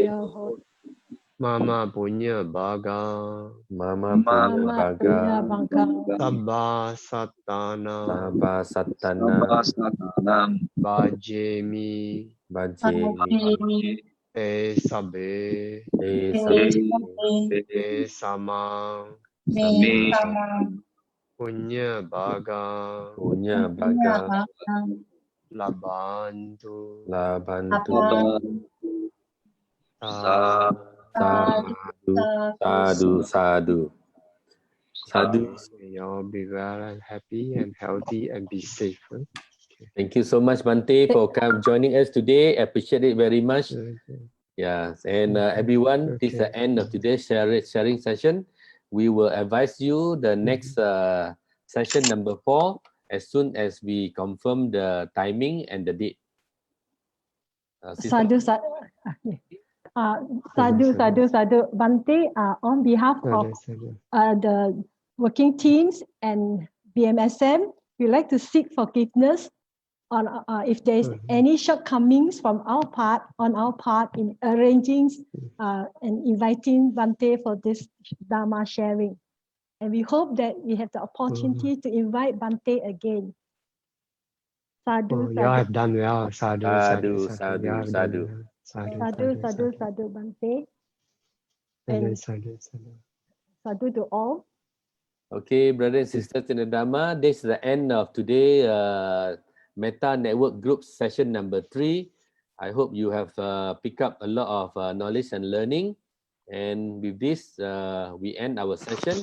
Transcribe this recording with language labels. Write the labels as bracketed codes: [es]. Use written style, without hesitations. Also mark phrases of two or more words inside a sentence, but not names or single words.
[pi] mama punya baga sabba sattana bajemi sabe sama punya baga labantu [en] Sadhu. May all be well and happy and healthy and be safe. Thank you so much, Bhante, for joining us today. Appreciate it very much. Yes, and everyone, this is the end of today's sharing session. We will advise you the next session number 4 as soon as we confirm the timing and the date. [pi] Sadhu. Sadhu, sadhu, sadhu. [en] Bhante, on behalf of the working teams and BMSM, we like to seek forgiveness on if there is any shortcomings from our part, in arranging and inviting Bhante for this Dhamma sharing. And we hope that we have the opportunity to invite Bhante again. Sadhu, You all have done well. Sadhu, Sadhu, sadhu, sadhu, You all have done sadhu. well. Sadhu, [pi] sadhu, sadhu, sadhu, Bhante. [en] And sadhu to all. Okay, brothers and sisters in the Dhamma, this is the end of today Metta Network Group session number 3. I hope you have picked up a lot of knowledge and learning. And with this, we end our session.